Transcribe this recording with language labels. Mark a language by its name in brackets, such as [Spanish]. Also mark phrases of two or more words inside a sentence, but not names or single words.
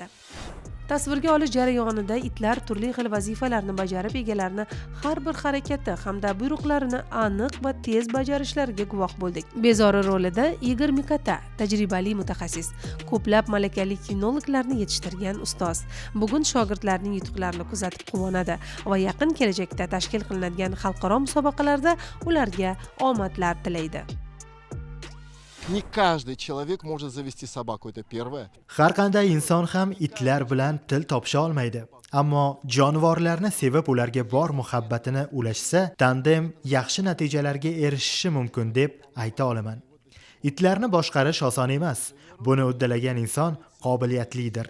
[Uzbek] Tasvirga olish jarayonida itlar turli xil vazifalarni bajarib, egalarni har bir harakati hamda buyruqlarini aniq va tez bajarishlariga guvoh bo'ldik. Bezori rolida Igor Mikata, tajribali mutaxassis, ko'plab malakali kinologlarni yetishtirgan ustoz. Bugun shogirdlarning yutuqlarini kuzatib quvonadi va yaqin kelajakda tashkil qilinadigan xalqaro musobaqalarda ularga omadlar tilaydi. [Russian] Не каждый человек может завести собаку, это первое. [Uzbek] Har qanday inson ham itlar bilan til topisha olmaydi. Ammo jonivorlarni sevib ularga bor muhabbatini ulashsa, tandem yaxshi natijalarga erishishi mumkin deb ayta olaman. Itlarni boshqarish oson emas. Buni uddalagan inson qobiliyatlidir.